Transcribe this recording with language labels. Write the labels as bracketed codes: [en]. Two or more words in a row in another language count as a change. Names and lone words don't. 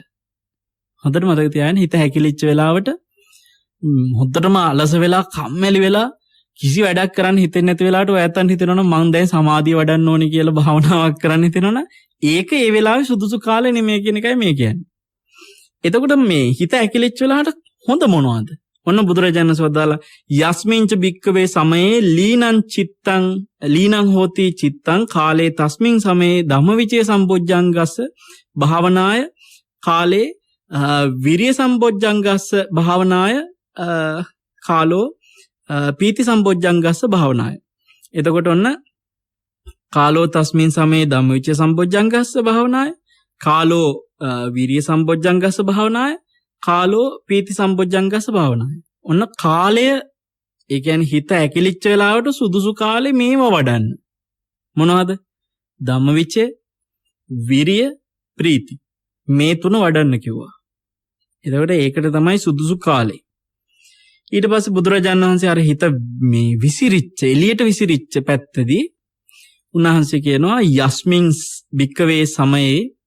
[si] හොඳට මතක තියාගන්න, හිත හැකිලිච්ච වෙලාවට හොඳටම අලස වෙලා, කම්මැලි වෙලා, කිසි වැඩක් කරන්න හිතෙන්නේ නැති වෙලාවට ඔයයන් හිතනවනම් මං දැන් සමාධිය වඩන්න ඕනේ කියලා භාවනාවක් කරන්න හිතනවනම් ඒක ඒ වෙලාවේ සුදුසු කාලේ නෙමෙයි කියන එකයි මේ කියන්නේ. එතකොට මේ හිත ඇකිලිච්ච වෙලාවට හොඳ මොනවද? ඔන්න බුදුරජාණන් වහන්සේ [pi] යස්මින්ච භික්කවේ සමයේ ලීනං හෝති චිත්තං කාලේ තස්මින් සමයේ ධම්මවිචේ සම්බොජ්ජංගස්ස භාවනාය කාලේ විරිය සම්බොජ්ජංගස්ස භාවනාය කාලෝ පීති සම්බොජ්ජංගස්ස භාවනාය. [si] එතකොට ඔන්න [pi] කාලෝ තස්මින් සමයේ ධම්මවිචේ සම්බොජ්ජංගස්ස භාවනාය කාලෝ විරිය සම්බොජ්ජංගස්ස භාවනාය කාලෝ පීති සම්බොජ්ජංගස්ස භාවනාය. [si] ඔන්න කාලය ඒ කියන්නේ හිත ඇකිලිච්ච වෙලාවට සුදුසු කාලේ මේව වඩන්න. මොනවද? ධම්මවිචේ, විරිය, ප්‍රීති. මේ තුන වඩන්න කිව්වා. එතකොට ඒකට තමයි සුදුසු කාලේ. ඊට පස්සේ බුදුරජාණන් වහන්සේ අර හිත මේ විසිරිච්ච එළියට විසිරිච්ච පැත්තදී උන්වහන්සේ කියනවා [pi] යස්මින් භික්කවේ සමයේ